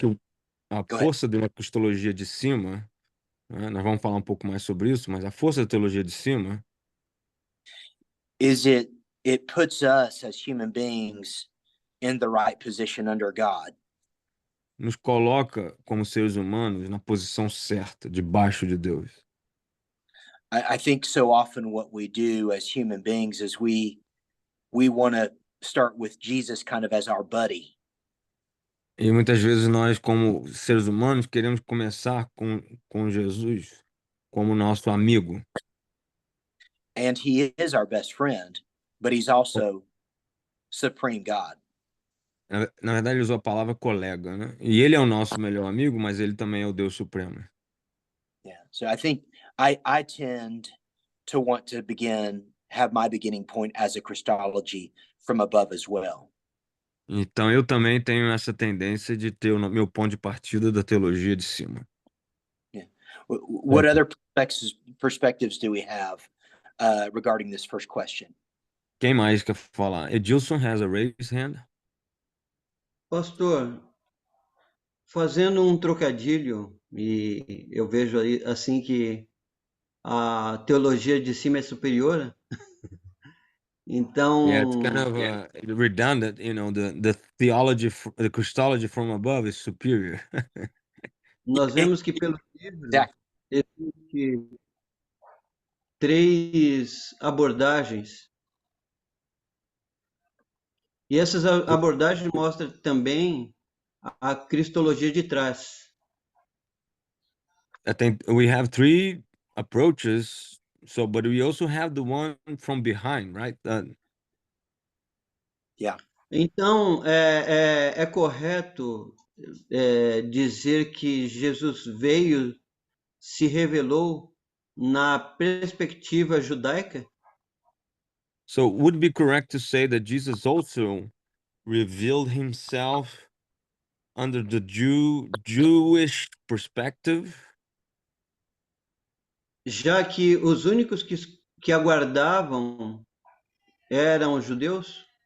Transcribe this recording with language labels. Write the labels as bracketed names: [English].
[Portuguese] que a força de uma cristologia de cima, né, nós vamos falar um pouco mais sobre isso, mas a força da teologia de cima [English] it puts us as human beings in the right position under God. [Portuguese] nos coloca como seres humanos na posição certa, debaixo de Deus. [English] I think so often what we do as human beings is we want to start with Jesus kind of as our buddy. [Portuguese] E muitas vezes nós, como seres humanos, queremos começar com Jesus como nosso amigo. [English] And he is our best friend, but he's also supreme God. [Portuguese] Na verdade, ele usou a palavra colega, né? E ele é o nosso melhor amigo, mas ele também é o Deus Supremo. [English] Yeah. So I think I tend to want to have my beginning point as a Christology from above as well. [Portuguese] Então, eu também tenho essa tendência de ter o meu ponto de partida da teologia de cima. [English] Yeah. What other perspectives do we have regarding this first question? [Portuguese] Quem mais quer falar? [English] Edilson has a raised hand. [Portuguese] Pastor, fazendo um trocadilho, e eu vejo aí assim que a teologia de cima é superior. Então, [English] Yeah, it's kind of redundant, you know, the theology, the Christology from above is superior. [Portuguese] nós vemos que pelo livro [English] Exactly. [Portuguese] existe 3 abordagens. E essas abordagens mostram também a cristologia de trás. [English] I think we have 3 approaches, but we also have the one from behind, right? Yeah. [Portuguese] Então, é correto dizer que Jesus veio, se revelou na perspectiva judaica? [English] So would it be correct to say that Jesus also revealed himself under the Jewish perspective? [Portuguese] Já que os únicos que aguardavam eram os judeus?